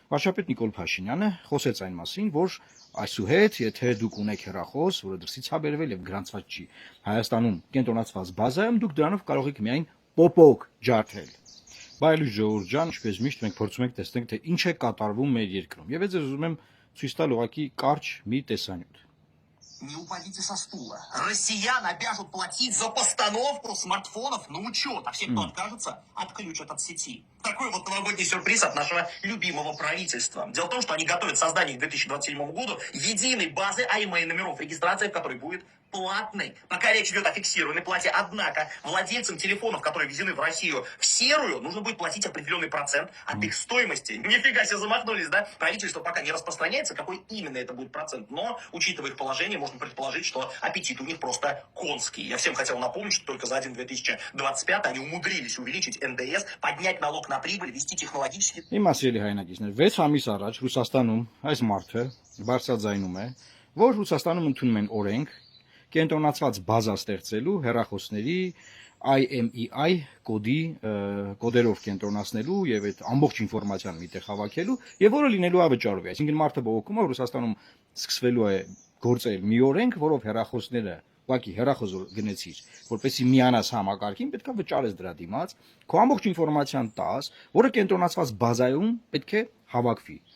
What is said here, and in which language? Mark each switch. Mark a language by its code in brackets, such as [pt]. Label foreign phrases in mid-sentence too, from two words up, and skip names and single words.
[hy] Վարչապետ Նիկոլ Փաշինյանը խոսեց այն մասին, որ այսուհետ, եթե դուք ունեք հեռախոս, որը դրսից է բերվել եւ գրանցված չի Հայաստանում կենտրոնացված բազայում, դուք դրանով կարող եք միայն պոպոկ ջարդել։ Բայլու Ժողովուրդ ջան, ինչպես միշտ մենք փորձում ենք տեսնենք, թե ինչ է կատարվում մեր երկրում։ Եվ ես ուզում եմ ցույց տալ ուղղակի կարճ մի տեսանյութ։ [ru] Не упадите со стула. Россиян обяжут платить за постановку смартфонов на учет. А все, кто откажется, отключат от сети. Такой вот новогодний сюрприз от нашего любимого правительства. Дело в том, что они готовят создание к 2027 году единой базы АИМ номеров, регистрация в которой будет платной. Пока речь идет о фиксированной плате. Однако владельцам телефонов, которые ввезены в Россию в серую, нужно будет платить определенный процент от их стоимости. Нифига себе замахнулись, да? Правительство пока не распространяется, какой именно это будет процент. Но, учитывая их положение, можно предположить, что аппетит у них просто конский. Я всем хотел напомнить, что только за один 2025 они умудрились увеличить НДС, поднять налог на прибыль, вести технологически... [hy] Իմ ասելի հայրենակիցներ, 6 ամիս առաջ Ռուսաստանում այս մարդը բարձրաձայնում է, որ Ռուսաստանում ընդունում են օրենք կենտրոնացված բազա ստեղծելու հեռախոսների IMEI կոդերով կենտրոնացնելու եւ այդ ամբողջ ինֆորմացիան միտեղ հավաքելու եւ որը լինելու ավճարով է։ Այսինքն մարդը բողոքում է, Ռուսաստանում սկսվելու է գործել մի օրենք, որով հեռախոսները ուղղակի հեռախոս գնեցիր, որպեսզի միանաս համակարգին, պետք է վճարես դրա դիմաց, քո ամբողջ ինֆորմացիան տաս, որը կենտրոնացված բազայում պետք է հավաքվի։